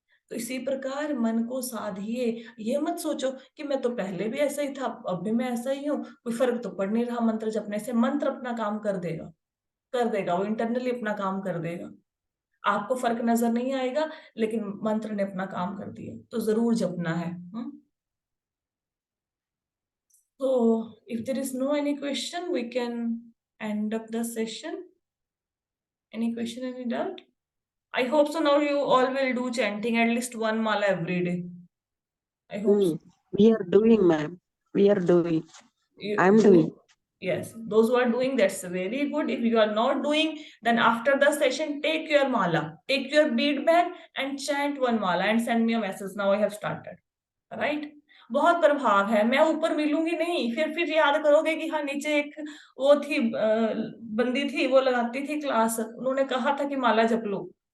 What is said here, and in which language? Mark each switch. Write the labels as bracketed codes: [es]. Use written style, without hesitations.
[hi] तो इसी प्रकार मन को साधिए। ये मत सोचो कि मैं तो पहले भी ऐसा ही था, अब भी मैं ऐसा ही हूँ, कोई फर्क तो पड़ नहीं रहा मंत्र जपने से। मंत्र अपना काम कर देगा, कर देगा, वो इंटरनली अपना काम कर देगा। आपको फर्क नजर नहीं आएगा, लेकिन मंत्र ने अपना काम कर दिया, तो जरूर जपना है। [en] So if there is no any question, we can end up the session. Any question, any doubt? I hope so. Now you all will do chanting at least one mala every day. I hope so. We are doing, ma'am. We are doing. You I'm doing. do. Yes, those who are doing, that's very good. If you are not doing, then after the session, take your mala, take your bead bag and chant one mala and send me a message. Now I have started. Right? [hi] बहुत प्रभाव है। मैं ऊपर मिलूंगी नहीं, फिर याद करोगे कि हाँ नीचे एक वो थी, बंदी थी, वो लगाती थी क्लास, उन्होंने कहा था कि माला जप लो।